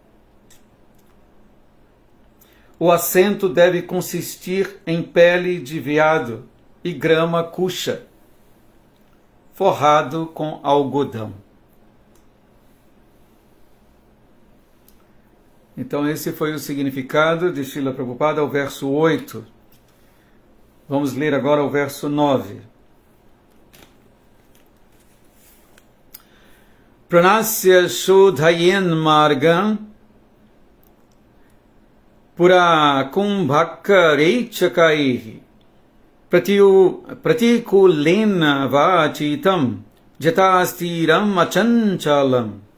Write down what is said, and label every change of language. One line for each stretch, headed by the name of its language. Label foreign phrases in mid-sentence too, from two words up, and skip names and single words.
Portuguese: O assento deve consistir em pele de veado e grama kuxa, forrado com algodão. Então esse foi o significado de Srila Prabhupada ao verso 8. Vamos ler agora o verso 9.
Sanskrit: प्राणस्य शोधयेन् मार्गं पूर कुम्भकरेचकैः प्रतिकूलेन वाचितं जातस्थिरम् अचञ्चलम्.